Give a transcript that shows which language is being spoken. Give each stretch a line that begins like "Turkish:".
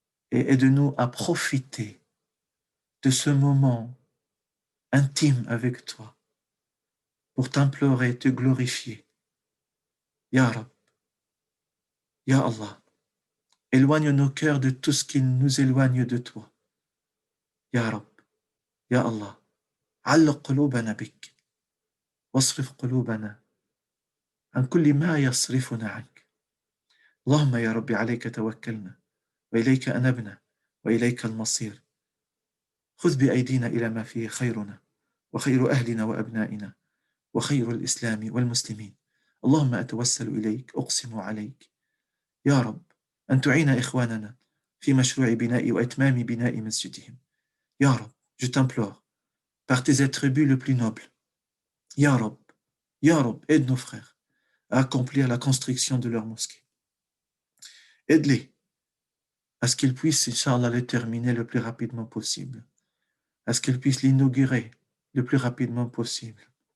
French: Et aide-nous à profiter de ce moment intime avec toi pour t'implorer, te glorifier. Ya Rab, Ya Allah, éloigne nos cœurs de tout ce qui nous éloigne de toi.
Arabic: Ya Rab, Ya Allah, علق قلوبنا بك واصرف قلوبنا عن كل ما يصرفنا عنك. اللهم يا ربي عليك توكلنا وإليك أنبنا وإليك المصير. خذ بأيدينا إلى ما فيه خيرنا وخير أهلنا وأبنائنا وخير الإسلام والمسلمين. اللهم أتوسل إليك أقسم عليك يا رب أن تعين إخواننا في مشروع بناء وإتمام بناء مسجدهم.
French: يا رب, je t'implore par tes attributs le plus noble. Ya Rab, aide nos frères à accomplir la construction de leur mosquée. Aide-les à ce qu'ils puissent, Inch'Allah, le terminer le plus rapidement possible, à ce qu'ils puissent l'inaugurer le plus rapidement possible.